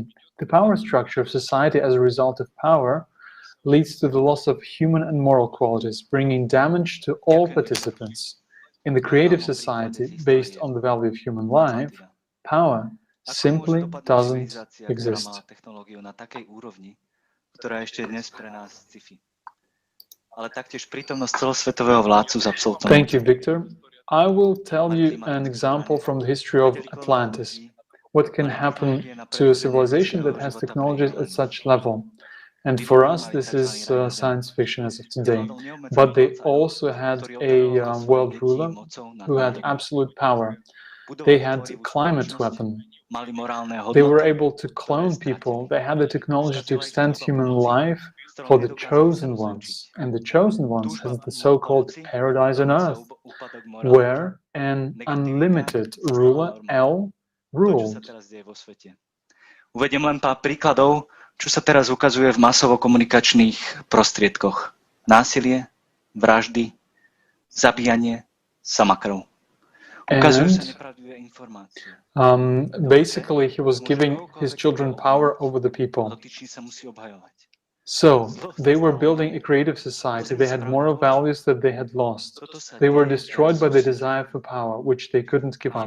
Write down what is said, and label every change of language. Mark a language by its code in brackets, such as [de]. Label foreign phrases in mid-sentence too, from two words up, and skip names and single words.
[en] The power structure of society as a result of power leads to the loss of human and moral qualities, bringing damage to all participants. In the creative society based on the value of human life, power simply doesn't exist. [sk] Ktorá ešte dnes pre nás sci-fi. Ale taktiež prítomnosť celosvetového vládcu s absolútnou. [en] Thank you, Victor. I will tell you an example from the history of Atlantis. What can happen to a civilization that has technologies at such level? And for us, this is science fiction as of today. But they also had a world ruler who had absolute power. They had climate weapon. They were able to clone people. They had the technology to extend human life for the chosen ones. And the chosen ones has the so-called paradise on earth, where an unlimited ruler, L, ruled. [sk] Uvediem len pár príkladov, čo sa teraz ukazuje v masovo-komunikačných prostriedkoch. Násilie, vraždy, zabíjanie, samakrv. [en] Basically, he was giving his children power over the people. So, they were building a creative society. They had moral values that they had lost. They were destroyed by the desire for power, which they couldn't give up.